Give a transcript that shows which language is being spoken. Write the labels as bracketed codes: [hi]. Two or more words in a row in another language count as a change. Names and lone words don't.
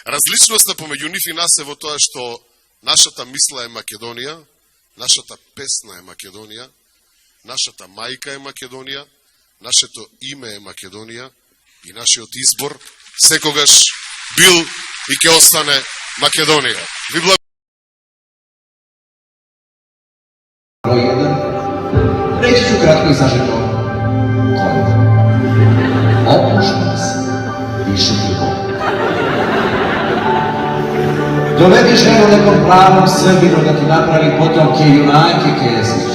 [mk] Различноста помеѓу нив и нас е во тоа што нашата мисла е Македонија, нашата песна е Македонија, нашата мајка е Македонија, нашето име е Македонија и нашиот избор секогаш бил и ќе остане Македонија. Ви благодарам. [sr] Reći ću kratko i sažeto koliko. Opuštac više ti Bog. Dovedi ženu nekom pravom Srbinu da ti napravi potomke junake Kesića.